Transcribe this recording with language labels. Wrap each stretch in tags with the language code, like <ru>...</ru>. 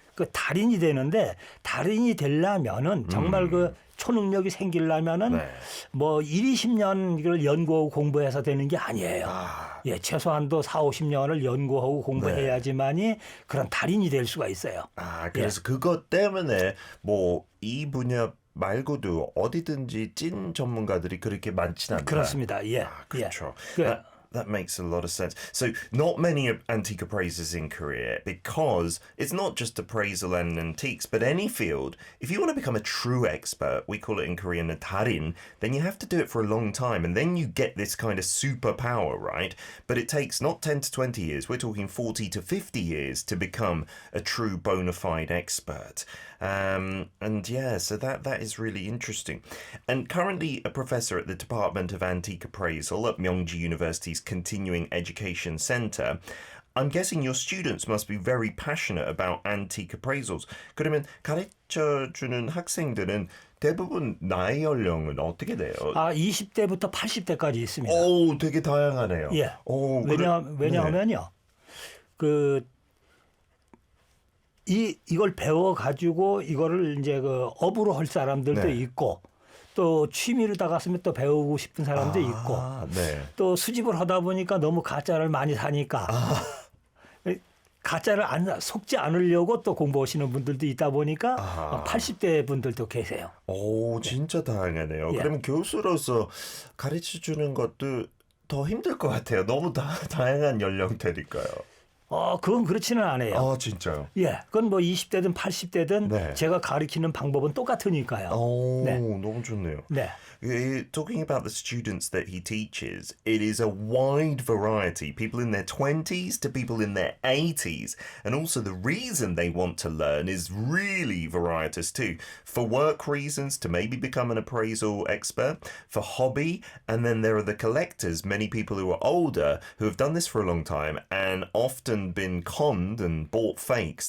<ko>그 달인이 되는데 달인이 되려면은 정말 그 초능력이 생기려면은 뭐 20년 이걸 연구하고 공부해서 되는 게 아니에요. 예, 최소한도 40-50년을 연구하고 공부해야지만이 그런 달인이 될 수가 있어요. 아, 그래서 그것 때문에 뭐 이 분야 말고도 어디든지 찐 전문가들이 그렇게 많지는 않다. 그렇습니다. 예. 아, 그렇죠. 예.</ko> <en>That makes a lot of sense. So not many antique appraisers in Korea because it's not just appraisal and antiques, but any field. If you want to become a true expert, we call it in Korean a darin, then you have to do it for a long time. And then you get this kind of superpower, right? But it takes not 10 to 20 years. We're talking 40 to 50 years to become a true bona fide expert. And yeah, so that is really interesting. And currently a professor at the Department of Antique Appraisal at Myeongji University's Continuing Education Center. I'm guessing your students must be very passionate about antique appraisals.</en> <ko>그러면 가르쳐주는 학생들은 대부분 나이 연령은 어떻게 돼요? 20대부터 80대까지 있습니다. 오, 되게 다양하네요. 예. 왜냐하면요. 이걸 배워 가지고 이거를 이제 그 업으로 할 사람들도 있고 또 취미로 다갔으면 또 배우고 싶은 사람도 있고 또 수집을 하다 보니까 너무 가짜를 많이 사니까 가짜를 속지 않으려고 또 공부하시는 분들도 있다 보니까 80대 분들도 계세요. 오, 진짜 다양하네요. 그러면 교수로서 가르쳐 주는 것도 더 힘들 것 같아요. 너무 다양한 연령대니까요. 그건 그렇지는 않아요. 아, 진짜요? 예, 그건 뭐 20대든 80대든 제가 가르치는 방법은 똑같으니까요. 너무 좋네요. 네.</ko> <en>Talking about the students that he teaches, it is a wide variety. People in their 20s to people in their 80s. And also the reason they want to learn is really varietous too. For work reasons, to maybe become an appraisal expert, for hobby, and then there are the collectors, many people who are older who have done this for a long time and often been conned and bought fakes.</en>